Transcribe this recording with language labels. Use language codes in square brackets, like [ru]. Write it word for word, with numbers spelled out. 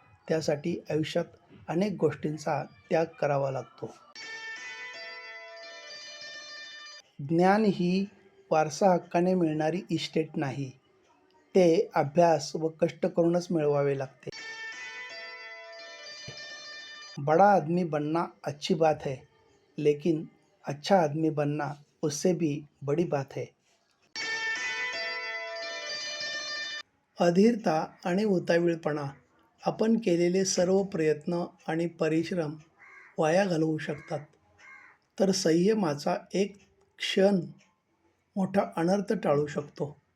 [mr] त्यासाठी आयुष्यात अनेक गोष्टींचा त्याग करावा लागतो. ज्ञान ही वारसा हक्काने मिळणारी इस्टेट नाही, ते अभ्यास व कष्ट करूनच मिळवावे लागते. [hi] बड़ा आदमी बनना अच्छी बात है, लेकिन अच्छा आदमी बनना उससे भी बड़ी बात है. [mr] अधीरता आणि उतावीळपणा आपण केलेले सर्व प्रयत्न आणि परिश्रम वाया घालवू शकतात, तर संयमाचा एक क्षण मोठा अनर्थ टाळू शकतो.